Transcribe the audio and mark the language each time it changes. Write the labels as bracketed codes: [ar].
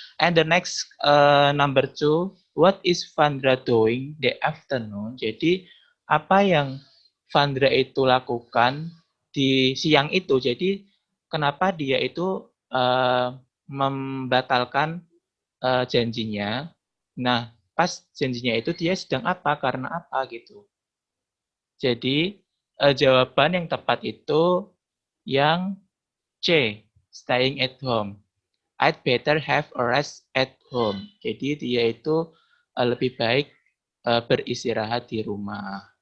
[en] And the next number 2, what is Vandra doing the afternoon? [id] Jadi apa yang Vandra itu lakukan di siang itu? Jadi kenapa dia itu membatalkan janjinya? Nah, pas janjinya itu dia sedang apa? Karena apa gitu? Jadi jawaban yang tepat itu yang C, [en] staying at home. I'd better have a rest at home. [id] Jadi dia itu lebih baik beristirahat di rumah.